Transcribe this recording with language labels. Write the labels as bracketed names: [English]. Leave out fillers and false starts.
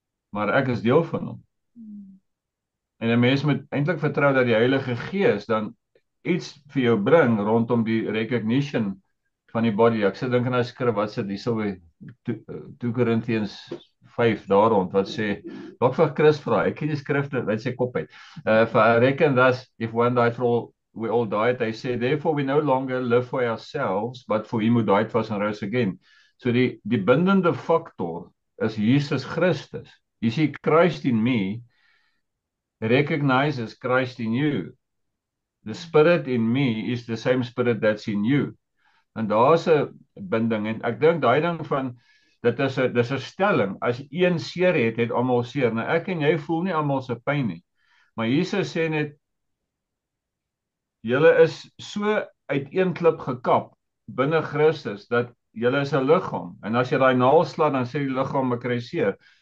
[Afrikaans] Maar ek is deel van hom. En 'n mens moet eintlik vertrou dat die Heilige Gees dan iets vir jou bring rondom die recognition van die body. Ek sit dink aan 'n skrif wat sit hierso by 2 Korintiërs 5 daar rond wat sê, dalk vir Chris vra, ek ken die skrifte uit sy kop uit. [English] For I reckon that if one died for all, we all died, they say, therefore we no longer live for ourselves, but for him who died for us and rose again. [Afrikaans] So die bindende faktor is Jesus Christus. [English] You see, Christ in me recognizes Christ in you. The spirit in me is the same spirit that's in you. [Afrikaans] En daar's 'n binding en ek dink daai ding van dis 'n stelling, as een seer het almal seer. Nou ek en jy voel nie almal se pyn nie. Maar Jesus sê net julle is so uit een klip gekap binne Christus dat julle is 'n liggaam. En as jy daai naal slaan dan sê die liggaam ek kry seer.